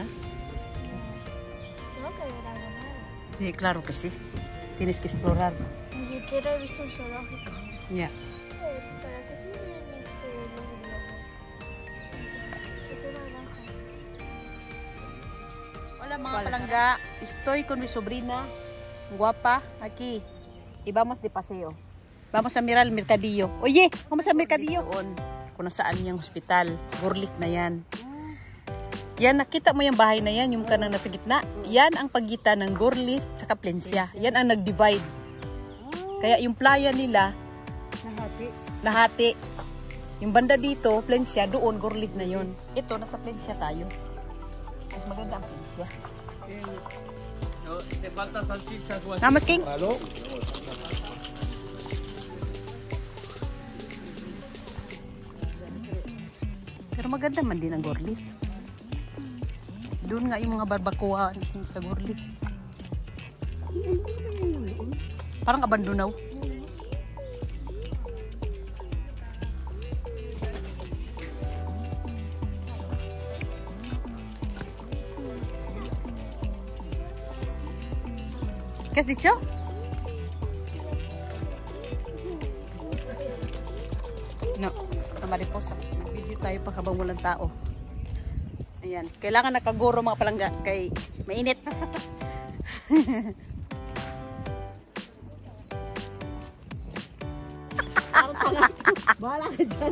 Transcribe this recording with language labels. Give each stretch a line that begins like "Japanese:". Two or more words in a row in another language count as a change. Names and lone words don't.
Spanish: Tengo que ver algo nuevo. Sí, claro que sí. Tienes que explorarlo. Ni siquiera he visto un zoológico. Ya. ¿Para qué sirven los globos? Es una granja.
Filipino: Hola mga palangga,
Spanish: estoy con mi sobrina guapa aquí y vamos de paseo. Vamos a mirar el mercadillo. Oye, vamos al mercadillo.
Filipino: Doon, kung nasaan yung hospital, Gurlit na yan. Yan, nakita mo yung bahay na yan, yung kanang nasa gitna. Yan ang pagitan ng Gurlit sa Plencia. Yan ang nag-divide. Kaya yung playa nila, lahati. Yung banda dito, Plencia, doon, Gurlit na yun. Ito, nasa Plencia tayo. Mas maganda ang Plencia.
Spanish: No, se falta salchichas o así. Namas King?
English: Hello?
Filipino: Pero maganda man din ang Gurlit. Doon nga yung mga barbacoa sa Gurlit. Parang abandonaw.
Spanish: ¿Qué has dicho? No,
Filipino: na mariposa. Video tayo pa habang walang tao. Ayan, kailangan nakaguro mga palangga kay mainit. Bahala ka dyan.